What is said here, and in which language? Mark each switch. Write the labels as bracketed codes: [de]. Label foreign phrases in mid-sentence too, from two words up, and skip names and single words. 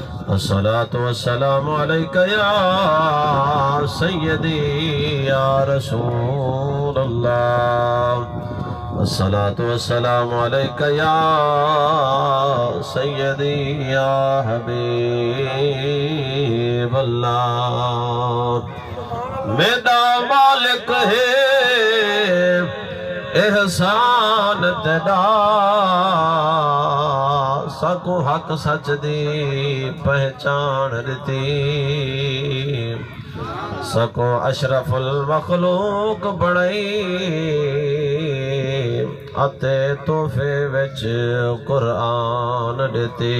[ar] الصلاة والسلام عليك يا سيدي يا رسول الله. الصلاة والسلام عليك يا سيدي يا حبيب الله. [pa] میرا مالک ہے احسان تیرا، ساکو حق سچ دی پہچان دی، سکو اشرف المخلوق بنائی اتے تحفے وچ قرآن دتی.